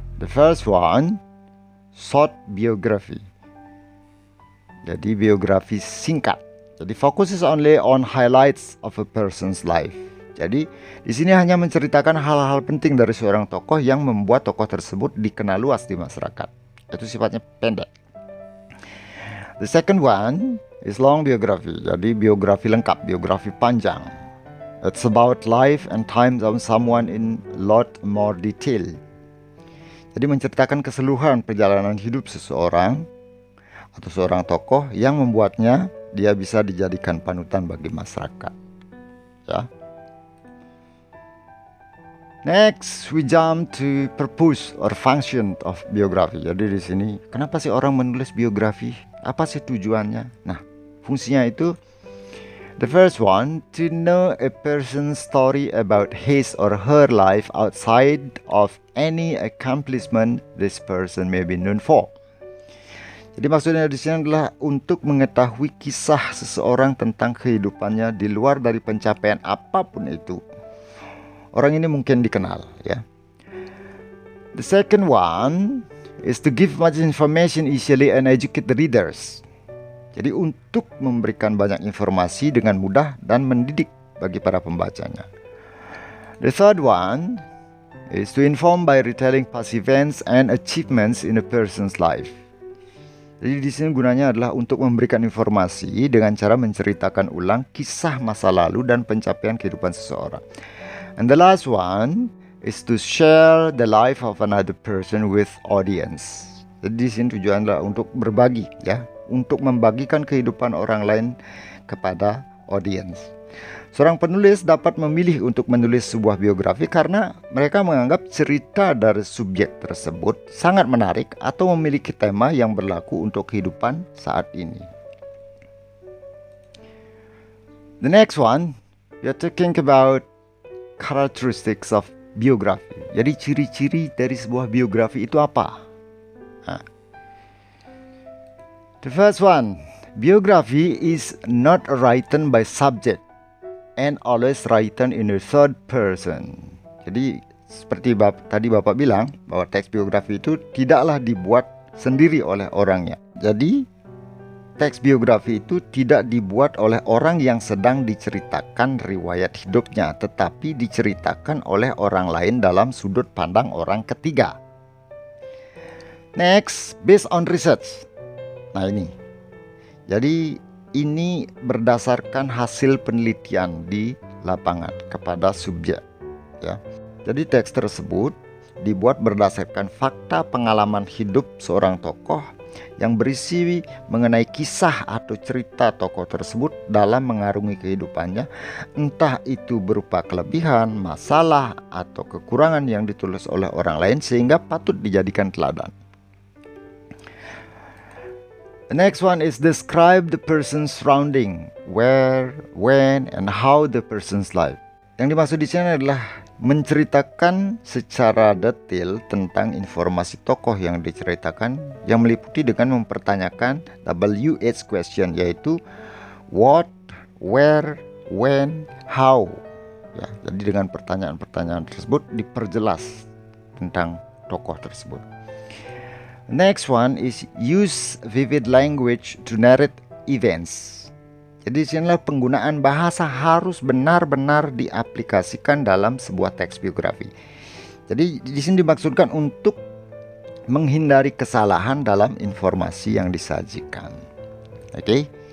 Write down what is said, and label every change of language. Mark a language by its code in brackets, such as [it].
[en] The first one, short biography. [id] Jadi biografi singkat. Jadi [en] focuses only on highlights of a person's life. [id] Jadi di sini hanya menceritakan hal-hal penting dari seorang tokoh yang membuat tokoh tersebut dikenal luas di masyarakat. Itu sifatnya pendek. [en] The second one is long biography. [id] Jadi biografi lengkap, biografi panjang. [en] It's about life and times of someone in lot more detail. [id] Jadi menceritakan keseluruhan perjalanan hidup seseorang atau seorang tokoh yang membuatnya dia bisa dijadikan panutan bagi masyarakat. Ya. [en] Next, we jump to purpose or function of biography. [id] Jadi di sini, kenapa sih orang menulis biografi? Apa sih tujuannya? Nah, fungsinya itu [en] The first one, to know a person's story about his or her life outside of any accomplishment this person may be known for. [id] Jadi maksudnya di sini adalah untuk mengetahui kisah seseorang tentang kehidupannya di luar dari pencapaian apapun itu. Orang ini mungkin dikenal, ya. [en] The second one is to give much information easily and educate the readers. [id] Jadi untuk memberikan banyak informasi dengan mudah dan mendidik bagi para pembacanya. [en] The third one is to inform by retelling past events and achievements in a person's life. [id] Jadi di sini gunanya adalah untuk memberikan informasi dengan cara menceritakan ulang kisah masa lalu dan pencapaian kehidupan seseorang. [en] And the last one is to share the life of another person with audience. [id] Jadi di sini tujuan adalah untuk berbagi, ya, untuk membagikan kehidupan orang lain kepada audiens. Seorang penulis dapat memilih untuk menulis sebuah biografi karena mereka menganggap cerita dari subjek tersebut sangat menarik atau memiliki tema yang berlaku untuk kehidupan saat ini. [en] The next one, we are talking about characteristics of biography. [id] Jadi ciri-ciri dari sebuah biografi itu apa? [en] The first one, biography is not written by subject and always written in a third person. [id] Jadi seperti tadi Bapak bilang bahwa teks biografi itu tidaklah dibuat sendiri oleh orangnya. Jadi teks biografi itu tidak dibuat oleh orang yang sedang diceritakan riwayat hidupnya, tetapi diceritakan oleh orang lain dalam sudut pandang orang ketiga. [en] Next, based on research. [id] Nah ini, jadi ini berdasarkan hasil penelitian di lapangan kepada subjek, ya. Jadi teks tersebut dibuat berdasarkan fakta pengalaman hidup seorang tokoh yang berisi mengenai kisah atau cerita tokoh tersebut dalam mengarungi kehidupannya, entah itu berupa kelebihan, masalah, atau kekurangan yang ditulis oleh orang lain sehingga patut dijadikan teladan. [en] The next one is describe the person's surrounding, where, when, and how the person's life. [id] Yang dimaksud di sini adalah menceritakan secara detail tentang informasi tokoh yang diceritakan, yang meliputi dengan mempertanyakan WH question, yaitu [en] what, where, when, how. [id] Ya, jadi dengan pertanyaan-pertanyaan tersebut diperjelas tentang tokoh tersebut. [en] Next one is use vivid language to narrate events. [id] Jadi disinilah penggunaan bahasa harus benar-benar diaplikasikan dalam sebuah teks biografi. Jadi di sini dimaksudkan untuk menghindari kesalahan dalam informasi yang disajikan. Okay?